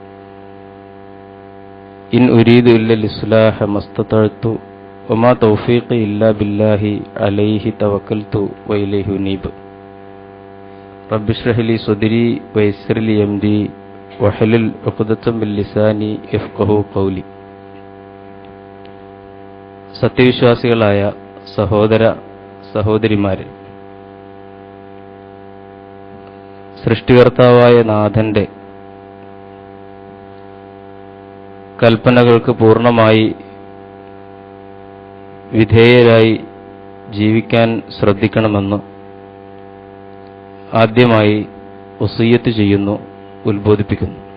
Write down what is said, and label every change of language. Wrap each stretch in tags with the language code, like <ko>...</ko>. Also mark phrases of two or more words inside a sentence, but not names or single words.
<ar>إن أريد إلا الإصلاح ما استطعت وما توفيقي إلا بالله عليه توكلت وإليه أنيب رب اشرح لي صدري ويسر لي أمري واحلل عقدة من لساني يفقهوا قولي</ar> <ml>സത്യവിശ്വാസികളായ സഹോദര സഹോദരിമാരെ, സൃഷ്ടികർത്താവായ നാഥന്റെ കൽപ്പനകൾക്ക് പൂർണ്ണമായി വിധേയരായി ജീവിക്കാൻ ശ്രദ്ധിക്കണമെന്ന് ആദ്യമായി വസിയ്യത്ത് ചെയ്യുന്നു, ഉത്ബോധിപ്പിക്കുന്നു.</ml>